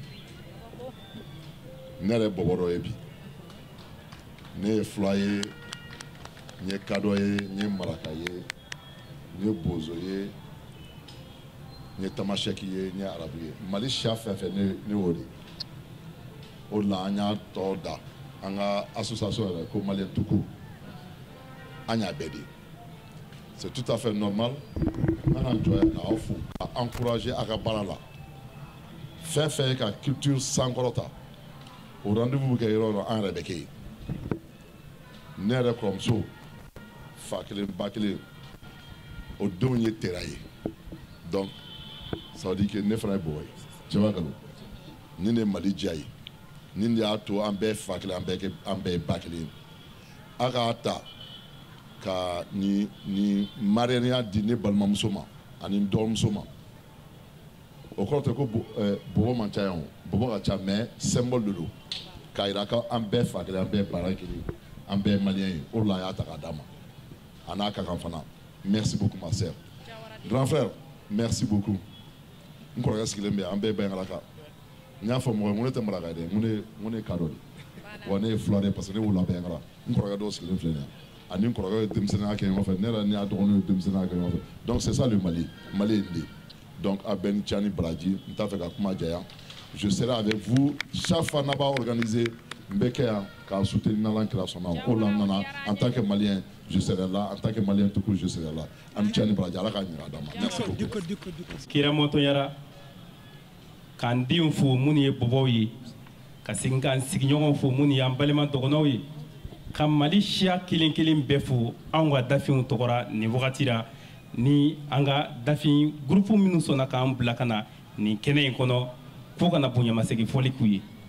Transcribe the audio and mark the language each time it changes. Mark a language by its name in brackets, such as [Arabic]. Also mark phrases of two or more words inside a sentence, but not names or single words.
[Bambara] ne yɛrɛ ye Bɔbɔ dɔ ye bi ne ye Fula ye n ye Kadɔ ye n ye Maraka ye n ye Bozo ye n ye Tamasɛki ye n ye Arabu ye Mali siya fɛn fɛn ne y'o de o la an y'a tɔ da an ka association yɛrɛ ko [French] Malien tout court [Bambara] an y'a bɛɛ de [French] c'est tout à fait normal [Bambara] n kana jɔ k'aw fo ka encourager a ka baara la fɛn fɛn ye ka culture sankɔrɔta o rendez-vous bɛ kɛ yɔrɔ o yɔrɔ an yɛrɛ bɛ kɛ yen ne yɛrɛ kɔrɔmuso fa kelen ba kelen o denw ye tera ye [French] donc ça veut dire que [Bambara] ne fana ye Bɔbɔ ye cɛ b'a kalon ni ne ye Mali diya ye ni de y'a to an bɛɛ fa kelen an bɛɛ ye ba kelen a k'a ta ka nin marianiya di ne balimamuso ma ani n dɔgɔmuso ma o kɔrɔ tɛ ko Bɔbɔ man ca yan o Bɔbɔ ka ca mais symbole de don k'a jira ko an bɛɛ fa kelen an bɛɛ baara kelen an bɛɛ ye maliyɛn ye o de la a y'a ta k'a d'a ma a n'a ka kan fana [French] merci beaucoup ma sœur grand frère merci beaucoup [Bambara] n kɔrɔkɛ sigilen bɛ yan an bɛɛ bɛ Ala kan n y'a fɔ mɔgɔ ye n ko ne tɛ Maraka ye dɛ n ko ne ye Kadɔ de wa ne ye Fula de parce que ne wolola Bɛnkala n kɔrɔkɛ dɔw sigilen filɛ nin ye ani n kɔrɔkɛ ye denmisɛnninya kɛ ɲɔgɔn fɛ ne yɛrɛ ni y'a dɔgɔninw ye denmisɛnninya kɛ ɲɔgɔn fɛ [French] donc c'est ça le Mali [Bambara] Mali ye nin de donc a bɛɛ ni Tiani Baraji n t'a fɛ ka kuma janya [French] je serai avec vous chaque fois [Bambara] n'a b'a organiser n bɛ kɛ yan k'a soutenir n'Ala kira sɔnna o la n nana [French] en tant que Malien je serai là en tant que Malien tout court je serai là [Bambara] ani Tiani Baraji Ala k'a ɲin'a d'a ma [French] merci beaucoup. [Bambara] Kira mɔtɔnyara k'an denw fo minnu ye Bɔbɔw ye ka segin k'an sigiɲɔgɔnw fo minnu y'an balima dɔgɔnɔw ye ka Mali siya kelen kelen bɛɛ fo anw ka dafinw tɔgɔra nin wagati la ni an ka dafin groupe minnu sɔnna k'an bila ka na nin kɛnɛ in kɔnɔ fo ka na bonyamasegin fɔli k'u ye